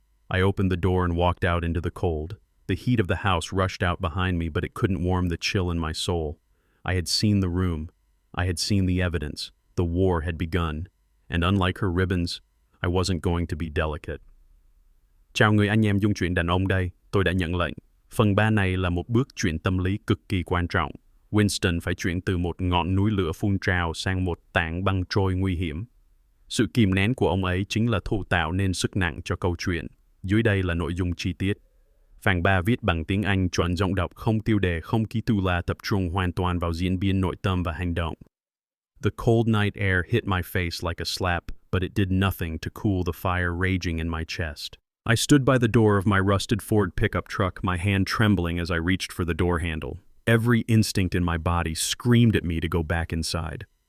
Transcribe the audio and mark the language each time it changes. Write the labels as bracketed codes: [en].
[en] I opened the door and walked out into the cold. The heat of the house rushed out behind me, but it couldn't warm the chill in my soul. I had seen the room. I had seen the evidence. The war had begun. And unlike her ribbons, I wasn't going to be delicate. [vi] Chào người anh em dung chuyện đàn ông đây, tôi đã nhận lệnh. Phần 3 này là một bước chuyển tâm lý cực kỳ quan trọng. Winston phải chuyển từ một ngọn núi lửa phun trào sang một tảng băng trôi nguy hiểm. Sự kìm nén của ông ấy chính là thô tạo nên sức nặng cho câu chuyện. Dưới đây là nội dung chi tiết. Phần 3 viết bằng tiếng Anh chuẩn giọng đọc, không tiêu đề, không ký tù la, tập trung hoàn toàn vào diễn biến nội tâm và hành động. [en] The cold night air hit my face like a slap, but it did nothing to cool the fire raging in my chest. I stood by the door of my rusted Ford pickup truck, my hand trembling as I reached for the door handle. Every instinct in my body screamed at me to go back inside.